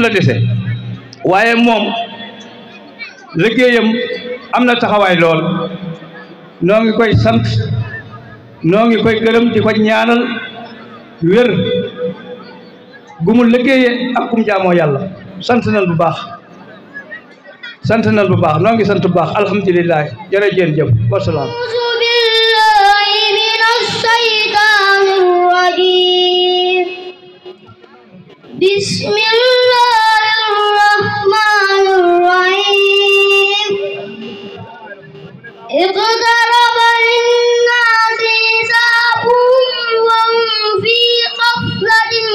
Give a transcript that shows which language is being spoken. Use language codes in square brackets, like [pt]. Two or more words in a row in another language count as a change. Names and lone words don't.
[wo] la dese waaye moom liggéeyam am na taxawaay lool noo ngi koy sant noo ngi koy gërëm di ko ñaanal wér gu mu liggéeyee ak kum jaamoo yàlla sant nañ bu baax noo ngi sant bu baax alhamdulilah jërëjëf wasalaam [ar] بسم الله الرحمن الرحيم اقترب للناس حسابهم وهم في غفلة